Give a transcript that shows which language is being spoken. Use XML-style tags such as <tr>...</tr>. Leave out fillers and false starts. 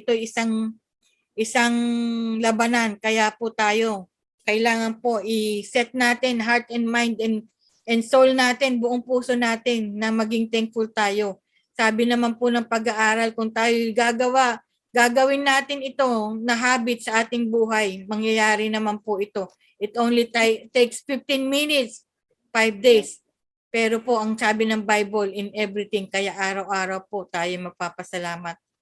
<tl>Ito'y isang labanan. Kaya po tayo, kailangan po i-set natin</tl> <en>heart and mind and soul</en> <tl>natin, buong puso natin na maging thankful tayo. Sabi naman po ng pag-aaral, kung tayo gagawin natin ito na habit sa ating buhay, mangyayari naman po ito.</tl> <en>It only takes 15 minutes, 5 days.</en> <tl>Pero po, ang sabi ng Bible,</tl> <en>in everything,</en> <tl>kaya araw-araw po tayo magpapasalamat.</tl>